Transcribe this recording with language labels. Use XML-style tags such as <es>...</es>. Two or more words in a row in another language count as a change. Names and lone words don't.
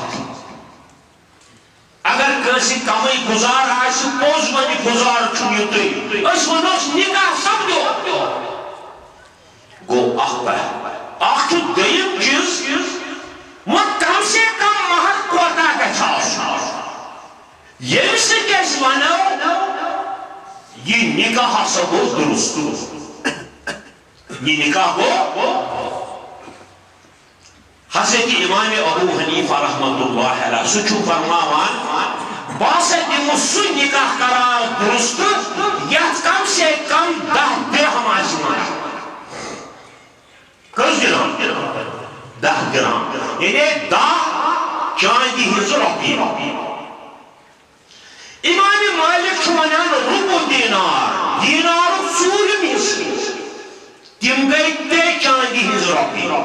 <ks>اگر کٲنٛسہِ کمٕے گُزار آسہِ پوٚز وَنہِ گُزار چھُنہٕ یُتُے أسۍ ونوس نِکاح سپدیو گوٚو اکھ چھُ دوٚیِم چیٖز وۄنۍ</ks> <ur>کم سے کم</ur> <ks>مہر کوتاہ گژھِ آسُن ییٚمہِ سۭتۍ أسۍ وَنو یہِ نِکاح ہسا گوٚو درست یہِ نِکاح گوٚو حضرت امام ابو حنیفہ</ks> <ar>رحمۃ اللہ علیہ</ar> <ks>سُہ چھُ فرماوان بہٕ ہسا دِمہٕ سُہ نِکاح قرار درست یتھ</ks> <ur>کم سے کم</ur> <ks>10 درہم آسہِ مہر کٔژ درہم 10 درہم یعنی 10 چاندِ ہٕنٛز رۄپیہِ امام مالک چھُ ونان رُبُع دینار دینارُک ژوٗرِم حِصہٕ تِم گٔے 3 چاندِ ہٕنٛز رۄپیہِ</ks>